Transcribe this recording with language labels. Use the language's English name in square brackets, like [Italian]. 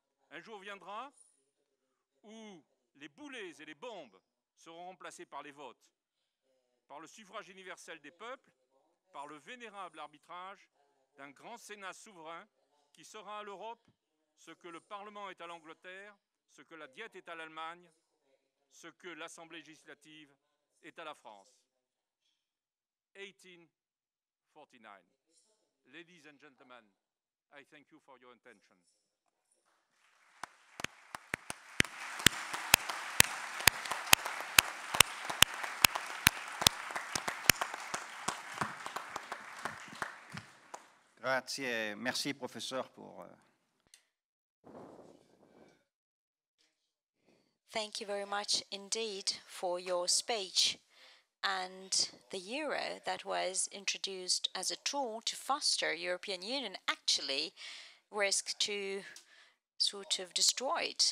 [French] Un jour viendra où les boulets et les bombes seront remplacés par les votes, par le suffrage universel des peuples, par le vénérable arbitrage d'un grand Sénat souverain qui sera à l'Europe ce que le Parlement est à l'Angleterre, ce que la Diète est à l'Allemagne, ce que l'Assemblée législative est à la France. [English] 1849. Ladies and gentlemen, I thank you for your attention. [French] Grazie, merci professeur pour. [English] Thank you very much indeed for your speech. And the euro that was introduced as a tool to foster European Union actually risked to sort of destroyed.